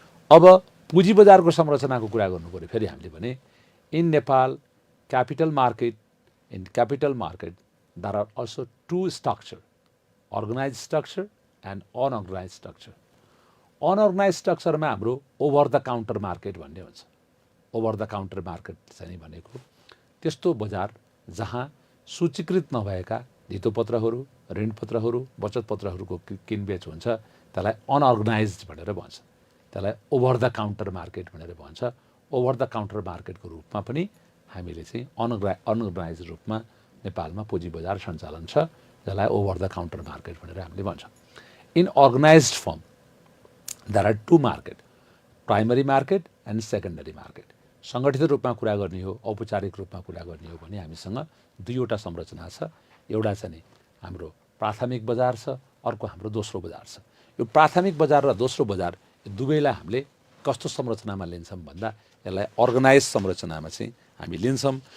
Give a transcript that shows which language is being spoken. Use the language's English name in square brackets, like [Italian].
[Nepali] अब पुँजी बजारको संरचनाको कुरा गर्नु पर्यो फेरि हामीले भने [English] in Nepal capital market, in capital market there are also two structure, organized structure and unorganized structure. Unorganized structure [Nepali] मा हाम्रो [English] over the counter market [Nepali] भन्ने हुन्छ। ओभर द काउन्टर मार्केट चाहिँ भनेको त्यस्तो बजार जहाँ सूचीकृत नभएका धितोपत्रहरू, ऋणपत्रहरू, बचत पत्रहरूको किनबेच हुन्छ, त्यसलाई अनअर्गनाइज्ड भनेर भन्छ। त्यसलाई ओभर द काउन्टर मार्केट भनेर भन्छ। ओभर द काउन्टर मार्केटको रूपमा पनि हामीले चाहिँ अनअर्गनाइज रूपमा नेपालमा पुँजी बजार सञ्चालन छ, जसलाई ओभर द काउन्टर मार्केट भनेर हामीले भन्छौँ। [English] In organised form there are two market, primary market and secondary market. [Nepali] सङ्गठित रूपमा कुरा गर्ने हो, औपचारिक रूपमा कुरा गर्ने हो भने हामीसँग दुईवटा संरचना छ। एउटा चाहिँ नि हाम्रो प्राथमिक बजार छ, अर्को हाम्रो दोस्रो बजार छ। यो प्राथमिक बजार र दोस्रो बजार दुवैलाई हामीले कस्तो संरचनामा लिन्छौँ भन्दा यसलाई अर्गनाइज संरचनामा चाहिँ हामी लिन्छौँ।